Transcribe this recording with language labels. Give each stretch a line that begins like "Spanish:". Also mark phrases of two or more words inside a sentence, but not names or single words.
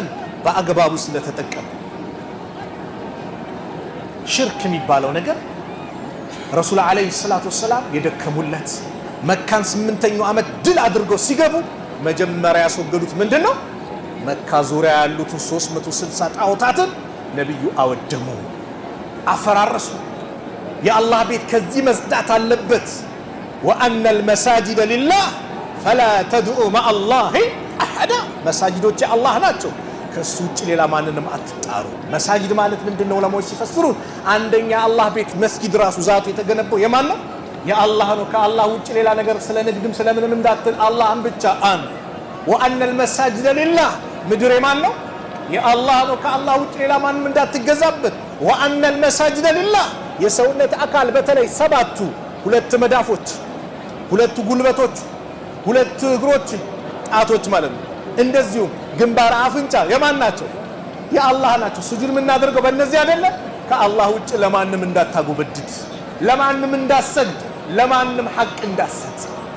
Amharic: በአግባቡ ስለተጠቀመ። ሽርክ የሚባለው ነገር ረሱል
Arabic: عليه الصلاة والسلام
Amharic: የደከሙለት መካን 8ኛው ዓመት ድል አድርገው ሲገቡ መጀመሪያ ያስወገዱት ምንድነው? መካ ዙሪያ ያሉትን 360 ጣዖታትን ነብዩ አወደሙ፣ አፈራረሱ። የአላህ ቤት ከዚህ መጽዳት አለበት። ወአነ
Arabic: المساجد لله فلا تدعوا مع الله احد
Amharic: መሳጅዶች የአላህ ናቸው፣ ከሱ ውጭ ሌላ ማንንም አትጣሩ። መሳጅድ ማለት ምንድነው? ለሞች ሲፈስሩ አንደኛ አላህ ቤት መስጊድ ራሱ ዛቱ የተገነባው የማን ነው? የአላህ ነው። ከአላህ ውጭ ሌላ ነገር ስለ ንግድም ስለምንም እንዳትል አላህን ብቻ አን ወአነ
Arabic: المساجد لله
Amharic: ምድር የማን ነው? የአላህ ነው። ከአላህ ውጭ ሌላ ማንንም እንዳትገዛበት። ወአነ
Arabic: المساجد لله
Amharic: የሰውነት አካል በተለይ ሰባቱ፣ ሁለት መዳፎች፣ ሁለት ጉልበቶች፣ ሁለት እግሮች፣ ጣቶች ማለት ነው። እንደዚሁም ግንባር፣ አፍንጫ የማን ናቸው? የአላህ ናቸው። ሱጁድ የምናደርገው በእነዚህ አይደለ? ከአላህ ውጭ ለማንም እንዳታጎበድድ፣ ለማንም እንዳሰግድ፣ ለማንም ሐቅ እንዳሰጥ